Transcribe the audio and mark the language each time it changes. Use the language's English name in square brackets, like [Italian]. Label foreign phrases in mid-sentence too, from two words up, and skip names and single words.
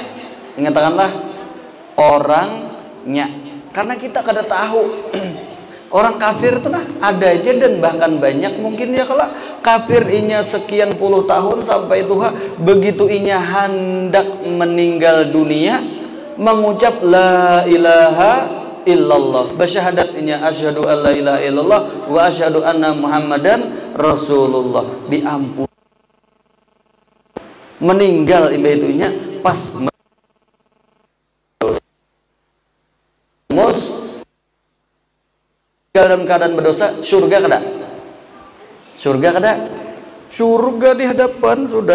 [Banjar] Ingatkanlah orangnya, karena kita kada tahu. Orang kafir itu ada aja, dan bahkan banyak mungkin ya kalau kafir inya sekian puluh tahun sampai Tuhan begitu inya hendak meninggal dunia mengucap [Arabic] لا إله إلا الله, [Banjar] bersyahadatnya [Arabic] أشهد أن لا إله إلا الله وأشهد أن محمدا رسول الله, [Banjar] diampun. Meninggal itunya pas dalam keadaan berdosa, surga kada? Surga kada? Surga di hadapan sudah.